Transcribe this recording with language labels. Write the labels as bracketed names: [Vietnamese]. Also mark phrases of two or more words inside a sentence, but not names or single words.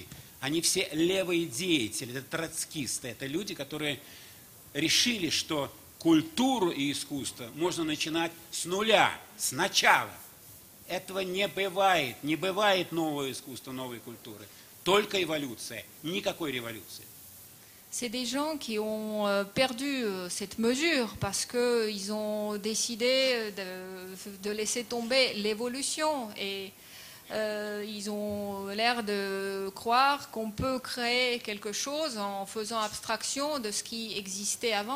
[Russian] Они все левые деятели, это троцкисты, это люди, которые решили, что культуру и искусство можно начинать с нуля, с начала. Этого не бывает нового искусства, новой культуры. Только évolution, никакой révolution. [French] C'est des gens qui ont perdu cette mesure parce qu'ils ont décidé de laisser tomber l'évolution et ils ont l'air de croire qu'on peut créer quelque chose en faisant abstraction de ce qui existait avant.